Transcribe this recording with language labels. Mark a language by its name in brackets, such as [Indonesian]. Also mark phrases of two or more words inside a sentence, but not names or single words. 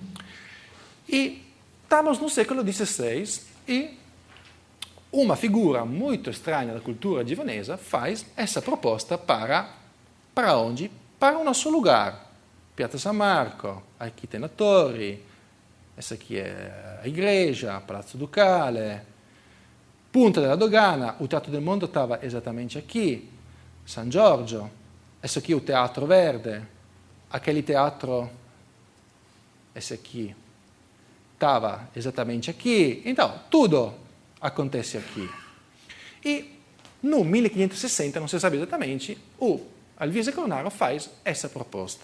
[Portuguese] E estamos no século XVI e uma figura muito estranha da cultura de Veneza faz essa proposta para onde? Para o nosso lugar. Piazza San Marco, aqui tem a torre, essa aqui é a igreja, Palazzo Ducale, Punta della Dogana, o Teatro del Mondo estava exatamente aqui, San Giorgio, esse aqui é o Teatro Verde, aquele teatro, esse aqui, estava exatamente aqui. Então, tudo acontece aqui. E no 1560, não se sabe exatamente, o Alvise Cornaro faz essa proposta.